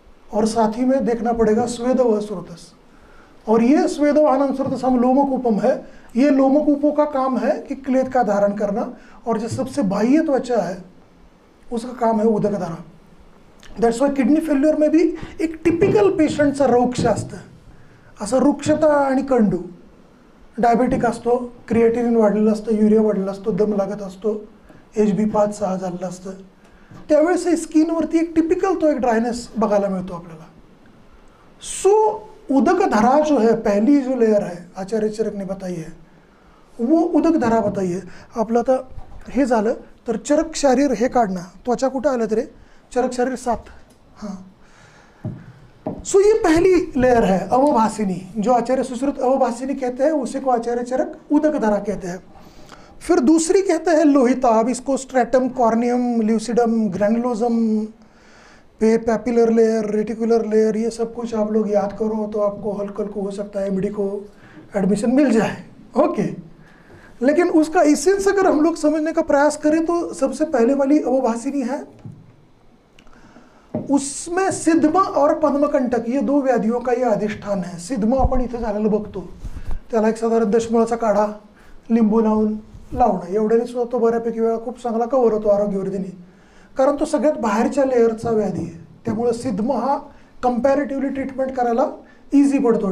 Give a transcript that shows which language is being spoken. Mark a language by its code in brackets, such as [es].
[hi] और साथ ही में देखना पड़ेगा स्वेद व स्रोतस, और ये स्वेद आनंद स्रोतस हम लोमकूपम है, ये लोमकूपों का काम है कि क्लेद का धारण करना, और जो सबसे बाह्य त्वचा है उसका काम है उदक धारा। [en] that's why [mr] किडनी फेल्युअर [hi] में भी [mr] एक टिपिकल पेशंटचा रोगशास्त्र असं रुक्षता आणि कंडू, डायबेटिक असतो, क्रिएटिनिन वाढलेलं असतं, युरिया वाढलेला असतो, दम लागत असतो, HB5-6 झालेलं असतं, त्यावेळेस स्किनवरती एक टिपिकल तो एक ड्रायनेस बघायला मिळतो आपल्याला। [hi] सो उदक धरा जो है, पहली जो लेयर है आचार्य चरक ने बताई है, वो उदक धरा बताई है। [mr] आपलं आता हे झालं तर चरक शरीर हे काढणं, त्वचा कुठं आलं तरी चरक शरीर 7, हाँ। [hi] सो ये पहली लेयर है अवभासिनी, जो आचार्य सुश्रुत अवभासिनी कहते हैं, उसी को आचार्य चरक उदक धरा कहते हैं। फिर दूसरी कहते हैं लोहिता। अब इसको stratum, corneum, lucidum, ग्रैनुलोसम, पैपिलर layer, reticular layer, ये सब कुछ आप लोग याद करो तो आपको हल्का हल्का हो सकता है एमडी को एडमिशन मिल जाए, ओके। लेकिन उसका इसेंस अगर हम लोग समझने का प्रयास करें तो सबसे पहले वाली अवभासिनी है, उसमें सिद्धमा और पद्मकंटक ये दो व्याधियों का ये अधिष्ठान है। [mr] सिद्धमा आपण इथे झालेलं बघतो, त्याला एक साधारण दशमुळाचा काढा लिंबू लावून लावणं, एवढ्याने सुद्धा तो बऱ्यापैकी वेळा खूप चांगला कव्हर होतो आरोग्यवर्धिनी, कारण तो सगळ्यात बाहेरच्या लेअरचा व्याधी आहे। त्यामुळे सिद्धमा हा कंपॅरेटिव्हली ट्रीटमेंट करायला इझी पडतो।